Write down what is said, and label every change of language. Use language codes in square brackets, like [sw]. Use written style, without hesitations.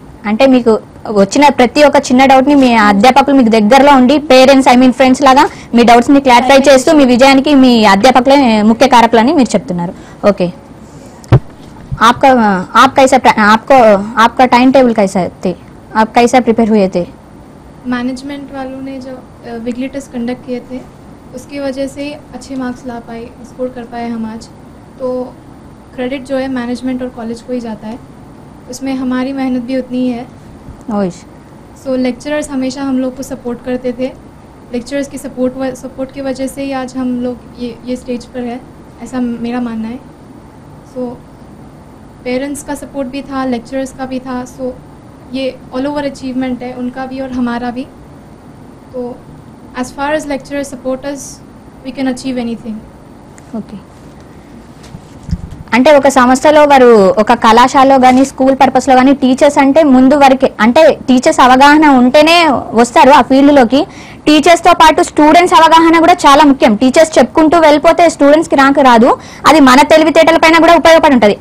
[te] అంటే మీకు వచ్చిన ప్రతి ఒక్క చిన్న డౌట్ ని మీ అధ్యాపకులు మీకు దగ్గరలో ఉండి పేరెంట్స్ ఫ్రెండ్స్ లాగా మీ డౌట్స్ ని క్లారిఫై చేస్తూ మీ విజయానికి మీ అధ్యాపకులే ముఖ్య కారకులని మీరు చెప్తున్నారు. [hi] ఓకే, आपका टाइम टेबल कैसा थे, आप कैसा प्रिपेयर हुए थे? मैनेजमेंट वालों ने जो वीकली टेस्ट कंडक्ट किए थे उसकी वजह से अच्छे मार्क्स ला पाए, स्कोर कर पाए हम आज. तो क्रेडिट जो है मैनेजमेंट और कॉलेज को ही जाता है, उसमें हमारी मेहनत भी उतनी ही है. सो लेक्चरर्स हमेशा हम लोग को सपोर्ट करते थे. लेक्चरर्स की सपोर्ट की वजह से ही आज हम लोग ये स्टेज पर है, ऐसा मेरा मानना है. सो पेरेंट्स का सपोर्ट भी था, लेक्चरर्स का भी था. सो ये ऑल ओवर अचीवमेंट है उनका भी और हमारा भी. [en] तो as far as lecturers support us we can achieve anything. [te] Okay, అంటే ఒక సంస్థలో వారు ఒక కళాశాలలో కానీ స్కూల్ పర్పస్లో కానీ టీచర్స్ అంటే ముందు వరకే, అంటే టీచర్స్ అవగాహన ఉంటేనే వస్తారు ఆ ఫీల్డ్లోకి. టీచర్స్తో పాటు స్టూడెంట్స్ అవగాహన కూడా చాలా ముఖ్యం. టీచర్స్ చెప్పుకుంటూ వెళ్ళిపోతే స్టూడెంట్స్కి రాదు, అది మన తెలివితేటల పైన కూడా ఉపయోగపడి ఉంటుంది.